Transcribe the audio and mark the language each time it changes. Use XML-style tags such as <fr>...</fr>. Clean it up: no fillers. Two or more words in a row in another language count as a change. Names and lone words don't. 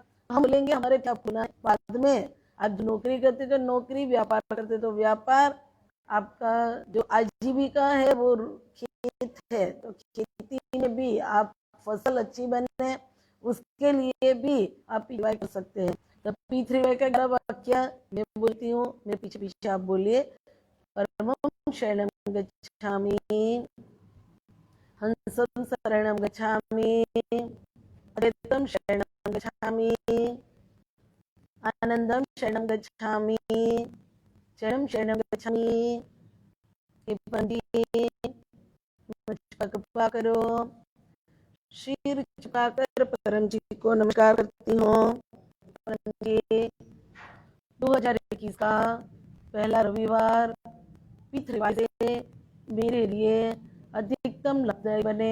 <hi>हम बोलेंगे हमारे क्या होना है बाद में। आप जो नौकरी करते तो नौकरी, व्यापार करते तो व्यापार, आपका जो आजीविका है वो खेत है, तो खेती में भी आप फसल अच्छी बने उसके लिए भी आप P3Y कर सकते हैं। तो P3Y का 11 वाक्य मैं बोलती हूँ, मेरे पीछे पीछे आप बोलिए।</hi> <pi>परमं शरणं गच्छामि, हंसं शरणं गच्छामि, अद्वैतं शरणं गच्छामि, आनंदं शरणं गच्छामि, शरणं शरणं गच्छामि।</pi> <hi>हे पंडित मुझ पर कृपा करो। शीर झुकाकर परम जी को नमस्कार करती हूँ। परम जी 2021 का पहला रविवार P3Y से मेरे लिए अधिकतम लाभदायी बने।</hi>